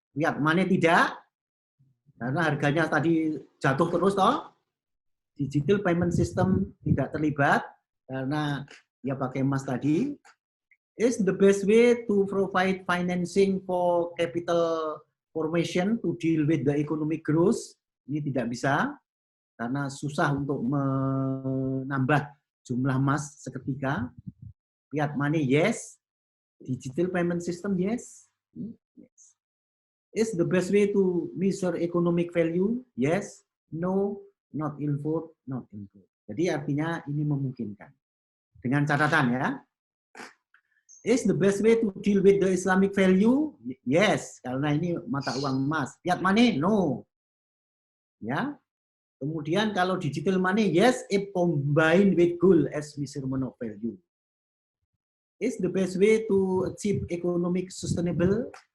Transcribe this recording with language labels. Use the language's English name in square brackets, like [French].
[Indonesian] Fiat money tidak, karena harganya tadi jatuh terus toh. Digital payment system tidak terlibat karena dia pakai emas tadi. [English] Is the best way to provide financing for capital formation to deal with the economic growth? [Indonesian] Ini tidak bisa karena susah untuk menambah jumlah emas seketika. [English] Fiat money yes. Digital payment system yes. Yes. Is the best way to measure economic value? Yes. No. Not involved. Not involved. [Indonesian] Jadi artinya ini memungkinkan. Dengan catatan ya. [English] Is the best way to deal with the Islamic value? Yes. [Indonesian] Karena ini mata uang emas. [English] Fiat money? No. [Indonesian] Ya. Kemudian kalau digital money? [English] Yes. If combined with gold as measurement of value. Is the best way to achieve economic sustainable?